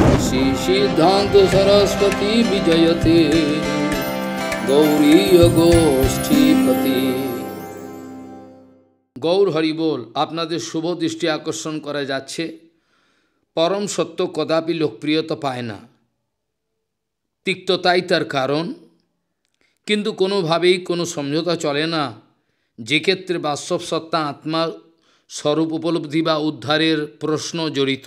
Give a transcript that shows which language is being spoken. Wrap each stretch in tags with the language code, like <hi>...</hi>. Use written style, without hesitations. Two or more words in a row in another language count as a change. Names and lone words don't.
<sa>श्री सिद्धांत सरस्वती विजयते गौरीय गोष्ठीपति।</sa> <bn>গৌর হরি বোল। আপনাদের শুভ দৃষ্টি আকর্ষণ করা যাচ্ছে, পরম সত্য কদাপি লোকপ্রিয়তা পায় না, তিক্ততাই তার কারণ। কিন্তু কোনোভাবেই কোনো সমঝোতা চলে না যে ক্ষেত্রে বাস্তব সত্তা আত্মার স্বরূপ উপলব্ধি বা উদ্ধারের প্রশ্ন জড়িত।</bn>